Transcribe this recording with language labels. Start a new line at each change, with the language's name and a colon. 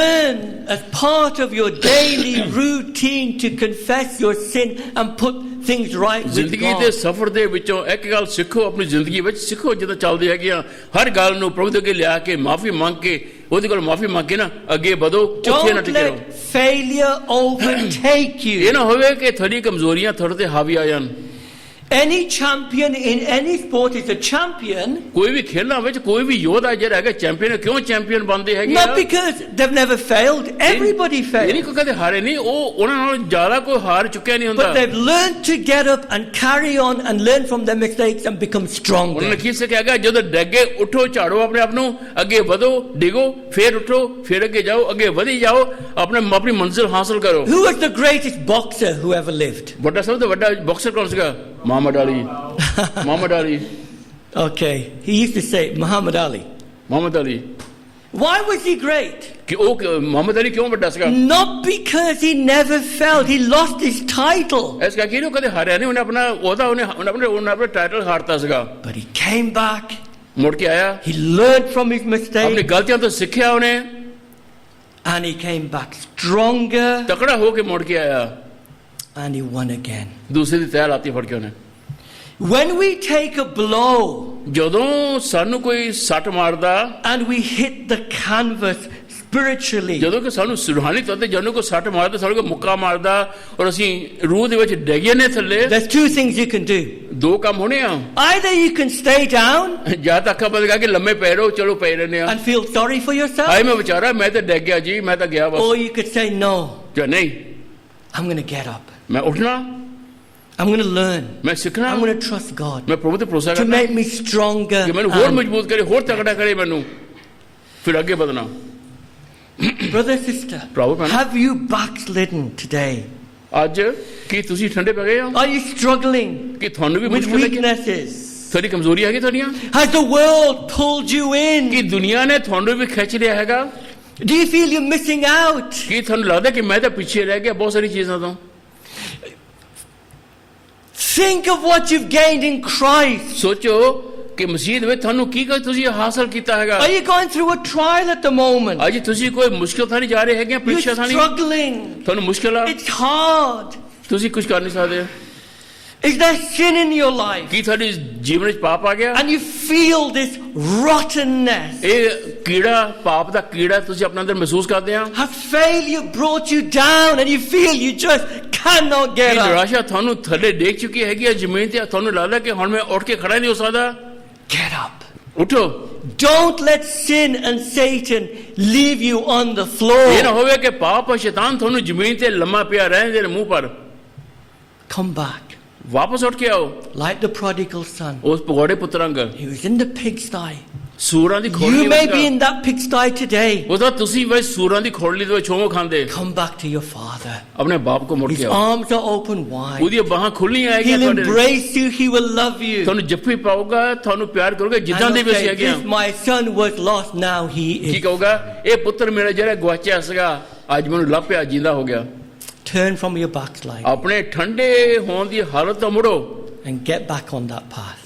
English: Learn as part of your daily routine to confess your sin and put things right with
Punjabi: ਜ਼ਿੰਦਗੀ
English: God.
Punjabi: ਦੇ ਸਫ਼ਰ ਦੇ ਵਿੱਚੋਂ ਇੱਕ ਗੱਲ ਸਿੱਖੋ ਆਪਣੀ ਜ਼ਿੰਦਗੀ ਵਿੱਚ ਸਿੱਖੋ ਜਦੋਂ ਚੱਲਦੇ ਹੈਗੇ ਆ ਹਰ ਗੱਲ ਨੂੰ ਪ੍ਰਭੂ ਦੇ ਅੱਗੇ ਲਿਆ ਕੇ ਮਾਫੀ ਮੰਗ ਕੇ ਉਹਦੇ ਕੋਲ ਮਾਫੀ ਮੰਗ ਕੇ ਨਾ ਅੱਗੇ ਵਧੋ ਉੱਥੇ ਨਾ
English: Don't let failure overtake
Punjabi: ਇਹ
English: you.
Punjabi: ਨਾ ਹੋਵੇ ਕਿ ਤੁਹਾਡੀ ਕਮਜ਼ੋਰੀਆਂ ਤੁਹਾਡੇ ਤੇ ਹਾਵੀ ਆ ਜਾਣ
English: Any champion in any sport is a champion
Punjabi: ਕੋਈ ਵੀ ਖੇਡਾਂ ਵਿੱਚ ਕੋਈ ਵੀ ਯੋਧਾ ਜਿਹੜਾ ਹੈਗਾ ਚੈਂਪੀਅਨ ਕਿਉਂ ਚੈਂਪੀਅਨ ਬਣਦੇ ਹੈਗੇ
English: not because they've never failed. Everybody
Punjabi: ਇਹ ਨਹੀਂ ਕੋਈ ਕਦੇ ਹਾਰੇ ਨਹੀਂ ਉਹ ਉਹਨਾਂ ਨਾਲੋਂ ਜ਼ਿਆਦਾ ਕੋਈ ਹਾਰ ਚੁੱਕਿਆ ਨਹੀਂ ਹੁੰਦਾ
English: But they've learned to get up and carry on and learn from their mistakes and become
Punjabi: ਉਹਨਾਂ
English: stronger.
Punjabi: ਨੇ ਕੀ ਸਿੱਖਿਆ ਹੈਗਾ ਜਦੋਂ ਡੱਗੇ ਉੱਠੋ ਝਾੜੋ ਆਪਣੇ ਆਪ ਨੂੰ ਅੱਗੇ ਵਧੋ ਡਿਗੋ ਫੇਰ ਉੱਠੋ ਫੇਰ ਅੱਗੇ ਜਾਓ ਅੱਗੇ ਵਧੀ ਜਾਓ ਆਪਣੀ ਮੰਜ਼ਿਲ ਹਾਸਲ ਕਰੋ
English: Who was the greatest boxer who ever lived?
Punjabi: ਵੱਡਾ ਸਭ ਤੋਂ ਵੱਡਾ ਬਾਕਸਰ ਕੌਣ ਸੀਗਾ Muhammad Ali Muhammad Ali
English: Okay, he used to say Muhammad Ali.
Punjabi: Muhammad Ali
English: Why was he great?
Punjabi: ਕਿ ਉਹ ਮੁਹੰਮਦ ਅਲੀ ਕਿਉਂ ਵੱਡਾ ਸੀਗਾ
English: Not because he never failed. He lost his title.
Punjabi: ਇਸ ਕਰਕੇ ਉਹ ਕਦੇ ਹਾਰਿਆ ਨਹੀਂ ਉਹਨੇ ਆਪਣਾ ਉਹਨੇ ਆਪਣਾ ਟਾਈਟਲ ਹਾਰਤਾ ਸੀਗਾ
English: But he came back.
Punjabi: ਮੁੜ ਕੇ ਆਇਆ
English: He learned from his
Punjabi: ਆਪਣੀ
English: mistakes.
Punjabi: ਗਲਤੀਆਂ ਤੋਂ ਸਿੱਖਿਆ ਉਹਨੇ
English: And he came back stronger.
Punjabi: ਤਕੜਾ ਹੋ ਕੇ ਮੁੜ ਕੇ ਆਇਆ
English: And he won again.
Punjabi: ਦੂਸਰੇ ਦੀ ਤੈਅ ਲਾਤੀ ਫੜ ਕੇ ਉਹਨੇ
English: When we take a blow
Punjabi: ਜਦੋਂ ਸਾਨੂੰ ਕੋਈ ਸੱਟ ਮਾਰਦਾ
English: and we hit the canvas spiritually,
Punjabi: ਜਦੋਂ ਕਿ ਸਾਨੂੰ ਰੂਹਾਨੀ ਤੌਰ ਤੇ ਜਦੋਂ ਕੋਈ ਸੱਟ ਮਾਰਦਾ ਸਾਨੂੰ ਕੋਈ ਮੁੱਕਾ ਮਾਰਦਾ ਔਰ ਅਸੀਂ ਰੂਹ ਦੇ ਵਿੱਚ ਡਿੱਗੇ ਨੇ ਥੱਲੇ
English: there's two things you can do.
Punjabi: ਦੋ ਕੰਮ ਹੋਣੇ ਆ
English: Either you can stay down
Punjabi: ਜਾਂ ਤਾਂ ਅੱਖਾਂ ਬੰਦ ਕਰਕੇ ਲੰਮੇ ਪੈ ਰਹੋ ਚਲੋ ਪੈ ਰਹਿੰਦੇ ਆ
English: and feel sorry for yourself,
Punjabi: ਹਾਏ ਮੈਂ ਵਿਚਾਰਾ ਮੈਂ ਤਾਂ ਡਿੱਗ ਗਿਆ ਜੀ ਮੈਂ ਤਾਂ ਗਿਆ
English: or
Punjabi: bus
English: you could say, no,
Punjabi: ਜਾਂ ਨਹੀਂ
English: I'm going to get up.
Punjabi: ਮੈਂ ਉੱਠਣਾ
English: I'm going to learn.
Punjabi: ਮੈਂ ਸਿੱਖਣਾ
English: I'm going to trust God
Punjabi: ਮੈਂ ਪ੍ਰਭੂ ਤੇ ਭਰੋਸਾ
English: to
Punjabi: ਕਰਨਾ
English: make me stronger.
Punjabi: ਕਿ ਮੈਨੂੰ ਹੋਰ
English: And
Punjabi: ਮਜ਼ਬੂਤ ਕਰੇ ਹੋਰ ਤਕੜਾ ਕਰੇ ਮੈਨੂੰ ਫਿਰ ਅੱਗੇ ਵਧਣਾ
English: brother, sister,
Punjabi: ਭਰਾਵੋ ਭੈਣੋ
English: have you backslidden today?
Punjabi: ਅੱਜ ਕੀ ਤੁਸੀਂ ਠੰਡੇ ਪੈ ਗਏ ਹੋ
English: Are you struggling
Punjabi: ਕਿ ਤੁਹਾਨੂੰ ਵੀ
English: with
Punjabi: ਮੁਸ਼ਕਲ ਹੈ
English: weaknesses?
Punjabi: ਤੁਹਾਡੀ ਕਮਜ਼ੋਰੀ ਹੈਗੀ ਤੁਹਾਡੀਆਂ
English: Has the world pulled you in?
Punjabi: ਕਿ ਦੁਨੀਆ ਨੇ ਤੁਹਾਨੂੰ ਵੀ ਖਿੱਚ ਲਿਆ ਹੈਗਾ
English: Do you feel you're missing out?
Punjabi: ਕੀ ਤੁਹਾਨੂੰ ਲੱਗਦਾ ਕਿ ਮੈਂ ਤਾਂ ਪਿੱਛੇ ਰਹਿ ਗਿਆ ਬਹੁਤ ਸਾਰੀ ਚੀਜ਼ਾਂ ਤੋਂ
English: Think of what you've gained in Christ.
Punjabi: ਸੋਚੋ ਕਿ ਮਸੀਹ ਵਿੱਚ ਤੁਹਾਨੂੰ ਕੀ ਕੁਝ ਤੁਸੀਂ ਹਾਸਲ ਕੀਤਾ ਹੈਗਾ
English: Are you going through a trial at the moment?
Punjabi: ਅੱਜ ਤੁਸੀਂ ਕੋਈ ਮੁਸ਼ਕਲ ਥਾਂ ਨਹੀਂ ਜਾ ਰਹੇ ਹੈਗੇ
English: You're
Punjabi: ਪ੍ਰੀਖਿਆ ਥਾਂ ਨਹੀਂ
English: struggling.
Punjabi: ਤੁਹਾਨੂੰ ਮੁਸ਼ਕਲ ਆ
English: It's hard.
Punjabi: ਤੁਸੀਂ ਕੁਝ ਕਰ ਨਹੀਂ ਸਕਦੇ
English: Is there sin in your life?
Punjabi: ਕੀ ਤੁਹਾਡੇ ਜੀਵਨ ਵਿੱਚ ਪਾਪ ਆ ਗਿਆ
English: And you feel this rottenness?
Punjabi: ਇਹ ਕੀੜਾ ਪਾਪ ਦਾ ਕੀੜਾ ਤੁਸੀਂ ਆਪਣੇ ਅੰਦਰ ਮਹਿਸੂਸ ਕਰਦੇ ਆ
English: Has failure brought you down and you feel you just cannot
Punjabi: Ki
English: get up?
Punjabi: ਨਿਰਾਸ਼ਾ ਤੁਹਾਨੂੰ ਥੱਲੇ ਡੇਗ ਚੁੱਕੀ ਹੈਗੀ ਹੈ ਜ਼ਮੀਨ ਤੇ ਤੁਹਾਨੂੰ ਲੱਗਦਾ ਕਿ ਹੁਣ ਮੈਂ ਉੱਠ ਕੇ ਖੜਾ ਨਹੀਂ ਹੋ ਸਕਦਾ
English: Get up.
Punjabi: ਉਠੋ
English: Don't let sin and Satan leave you on the
Punjabi: ਇਹ ਨਾ
English: floor.
Punjabi: ਹੋਵੇ ਕਿ ਪਾਪ ਔਰ ਸ਼ੈਤਾਨ ਤੁਹਾਨੂੰ ਜ਼ਮੀਨ ਤੇ ਲੰਮਾ ਪਿਆ ਰਹਿਣ ਦੇ ਮੂੰਹ ਪਰ
English: Come back.
Punjabi: ਵਾਪਸ ਉੱਠ ਕੇ ਆਓ
English: Like the prodigal son.
Punjabi: ਉਸ ਭਗੌੜੇ ਪੁੱਤਰ ਅੰਗਰ
English: He was in the pigsty.
Punjabi: ਸੂਰਾਂ ਦੀ ਖੋਲੀ
English: You may be in that pigsty today.
Punjabi: ਉਹਦਾ ਤੁਸੀਂ ਵੀ ਸੂਰਾਂ ਦੀ ਖੋਲੀ ਦੇ ਵਿੱਚ ਛੋਹ ਖਾਂਦੇ
English: Come back to your father.
Punjabi: ਆਪਣੇ ਬਾਪ ਕੋ ਮੁੜ
English: His
Punjabi: ਕੇ ਆਓ
English: arms are open wide.
Punjabi: ਉਹਦੀਆਂ ਬਾਹਾਂ ਖੁੱਲੀਆਂ ਹੈਗੀਆਂ
English: He'll
Punjabi: ਤੁਹਾਡੇ ਲਈ।
English: embrace you. He will love you.
Punjabi: ਤੁਹਾਨੂੰ ਜੱਫੀ ਪਾਊਗਾ ਤੁਹਾਨੂੰ ਪਿਆਰ ਕਰੂਗਾ ਜਿੱਦਾਂ
English: And
Punjabi: ਦੇ
English: he'll
Punjabi: ਵੀ ਅਸੀਂ
English: say,
Punjabi: ਹੈਗੇ ਆ
English: this my son was lost, now he
Punjabi: Ki
English: is.
Punjabi: ਕਹੂਗਾ ਇਹ ਪੁੱਤਰ ਮੇਰਾ ਜਿਹੜਾ ਗਵਾਚਿਆ ਸੀਗਾ ਅੱਜ ਮੈਨੂੰ ਲੱਭਿਆ ਜਿੰਦਾ ਹੋ ਗਿਆ
English: Turn from your backslide
Punjabi: ਆਪਣੇ ਠੰਡੇ ਹੋਣ ਦੀ ਹਾਲਤ ਤੋਂ ਮੁੜੋ
English: and get back on that path.